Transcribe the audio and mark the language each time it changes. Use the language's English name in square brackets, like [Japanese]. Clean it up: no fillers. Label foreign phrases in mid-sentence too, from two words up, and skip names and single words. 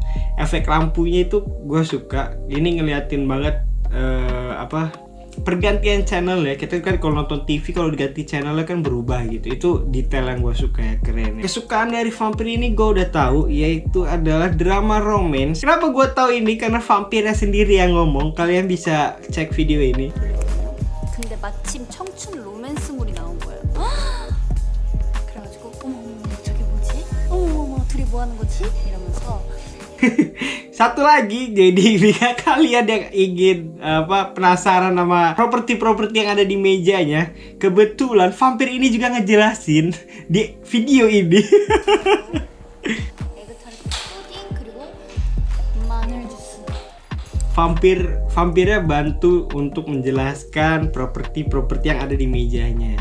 [Indonesian] Efek lampunya itu gue suka. Ini ngeliatin banget pergantian channel ya. Kita kan kalau nonton TV, kalau diganti channelnya kan berubah gitu. Itu detail yang gue suka ya, keren ya. Kesukaan dari vampir ini gue udah tahu, yaitu adalah drama romance. Kenapa gue tahu ini? Karena vampirnya sendiri yang ngomong. Kalian bisa cek video ini. [Korean] 근데 마침 청춘 로맨스물이 나온 거예요. 그래가지고 어머 저게 뭐지? 어머 둘이 뭐 하는 거지? 이러면서. [Indonesian] Satu lagi, jadi jika kalian yang ingin penasaran sama properti-properti yang ada di mejanya, kebetulan vampir ini juga ngejelasin di video ini. Vampirnya bantu untuk menjelaskan properti-properti yang ada di mejanya.